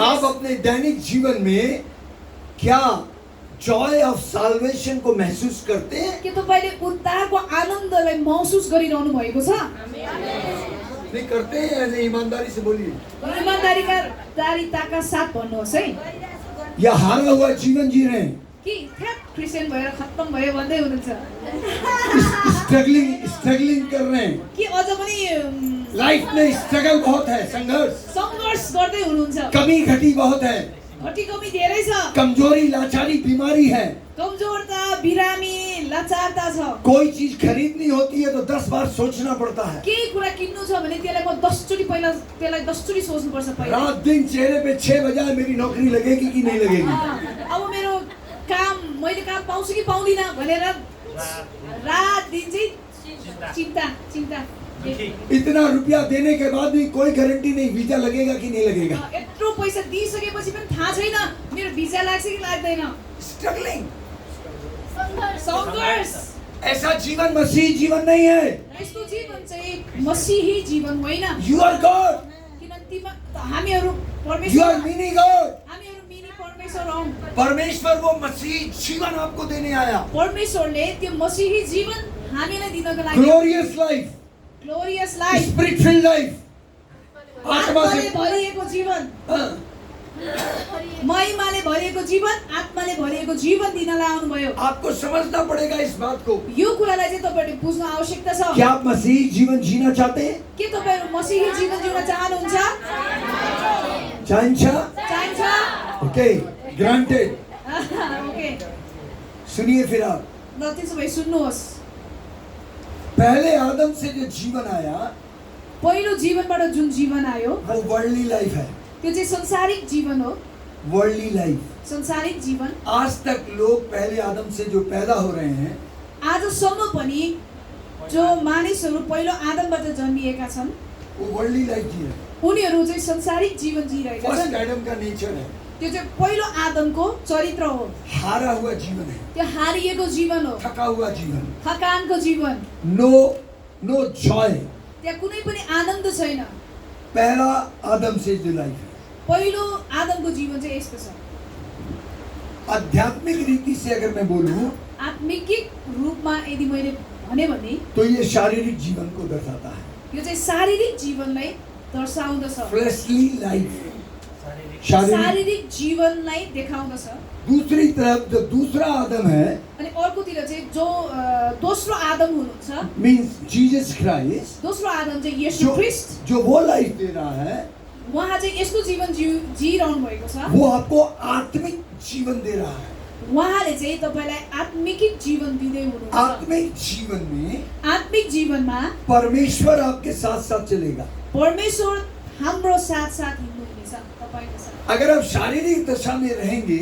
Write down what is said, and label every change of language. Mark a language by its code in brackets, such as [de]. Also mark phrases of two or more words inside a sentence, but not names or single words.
[hi] आप अपने दैनिक जीवन में क्या [en] joy of salvation [hi] को महसूस करते हैं? [ne] के तपाईले उद्धारको आनन्दलाई महसुस गरिरहनु भएको छ? [hi] नहीं करते हैं? ऐसे ईमानदारी से बोलिए। [ne] इमानदारीका साथ भन्नुहोस् है। [hi] या हारा हुआ जीवन जी रहे हैं? [ne] कि [en] that Christian [ne] भएर खत्तम भयो भन्दै हुनुहुन्छ? [hi] स्ट्रगलिंग कर रहे हैं? [ne] कि अझ पनि [hi] लाइफ में स्ट्रगल बहुत है, संघर्ष, [ne] संघर्ष गर्दै हुनुहुन्छ? [hi] कमी घटी बहुत है, [ne] घटी कमी धेरै छ, [hi] कमजोरी लाचारी बीमारी है, [ne] कमजोरता बिरामी लाचारता छ। [hi] कोई चीज खरीदनी होती है तो 10 बार सोचना पड़ता है। [ne] केही कुरा किन्नु छ भने त्यसलाई म 10 चोटी पहिला त्यसलाई 10 चोटी सोच्नुपर्छ पहिला। [hi] रात दिन चेहरे पे 6 बजाए मेरी नौकरी लगेगी कि नहीं लगेगी। [ne] अब मेरो काम मैले काम पाउँछु कि पाउँदिन भनेर रात दिन चाहिँ चिन्ता [hi] इतना रुपया देने के बाद भी कोई गारंटी नहीं वीजा लगेगा कि नहीं लगेगा। [ne] यत्रो पैसा दिइसकेपछि पनि थाहा छैन मेरो भिजा लाग्छ कि लाग्दैन। स्ट्रगलिंग, संघर्ष। [hi] ऐसा जीवन मसीही जीवन नहीं है। [ne] यस्तो जीवन चाहिँ मसीही जीवन होइन। [en] You are God, [ne] किनकि हामीहरू [en] यू [ne] परमेश्वर, [en] are mini God. [ne] हामीहरू मिनी परमेश्वर हौं। [hi] परमेश्वर वो मसीही जीवन आपको देने आया। [ne] परमेश्वरले त्यो मसीही जीवन हामीलाई दिनको लागि [en] glorious life, glorious life, Spirit filled life, आत्मा [ne] आत्माले से भरिएको जीवन, हाँ। महिमाले भरिएको जीवन, आत्माले भरिएको जीवन दिनलाई आउनुभयो। [hi] आपको समझना पड़ेगा इस बात को। [ne] यो कुरालाई चाहिँ तपाईहरुले बुझ्न आवश्यकता छ। [hi] क्या आप मसीही जीवन जीना चाहते हैं? [ne] के तपाईहरु मसीही जीवन जिउन चाहनुहुन्छ? चाहिन्छ? [en] OK, granted. ओके, [hi] सुनिए फिर आप, [ne] ल त्यसो भए सुन्नुहोस्। [hi] पहले आदम से जो जीवन आया [ne] पहिलो जीवनबाट जुन जीवन आयो [hi] वो [en] worldly life [hi] है। [ne] त्यो चाहिँ संसारिक जीवन हो। [en] worldly life. [ne] संसारिक जीवन। [hi] आज तक लोग पहले आदम से जो पैदा हो रहे हैं, [ne] आजसम्म पनि जो मानिसहरू पहिलो आदमबाट जन्मिएका छन् [hi] वो [en] worldly life [hi] जी रहे हैं। [ne] उनीहरू चाहिँ संसारिक जीवन जिरहेका फर्स्ट छन्। [hi] आदम का नेचर है, [ne] त्यो चाहिँ पहिलो आदमको चरित्र हो। [hi] हारा हुआ जीवन है, [ne] त्यो हारिएको जीवन हो, [hi] थका हुआ जीवन, [ne] थकानको जीवन, [en] no joy. [ne] त्यहाँ कुनै पनि आनन्द छैन। [hi] पहला आदम से जो लाइफ है, [ne] पहिलो आदमको जीवन चाहिँ यस्तो छ। [hi] आध्यात्मिक रीति से अगर मैं बोलूं [ne] आत्मिक रूपमा यदि मैले भने [hi] तो ये शारीरिक जीवन को दर्शाता है। [ne] यो चाहिँ शारीरिक जीवनलाई दर्शाउँदछ। [en] fleshly life, [ne] शारीरिक जीवनलाई देखाउँदछ। [hi] दूसरी तरफ जो दूसरा आदम है, [ne] अनि अर्कोतिर चाहिँ जो दोस्रो आदम हुनुहुन्छ, [en] means Jesus Christ, [ne] दोस्रो आदम चाहिँ येशू ख्रीष्ट, [hi] जो वो लाइफ दे रहा है, [ne] उहाँ चाहिँ यस्तो जीवन जिइरहनु भएको छ। [hi] वो आपको आत्मिक जीवन दे रहा है। [ne] उहाँले चाहिँ तपाईलाई आत्मिक जीवन दिँदै हुनुहुन्छ। [hi] आत्मिक जीवन में, [ne] आत्मिक जीवनमा [hi] परमेश्वर आपके साथ साथ चलेगा। [ne] परमेश्वर हाम्रो साथ साथ हिँड्नुहुनेछ तपाईको साथ। [hi] अगर आप शारीरिक दशा में रहेंगे,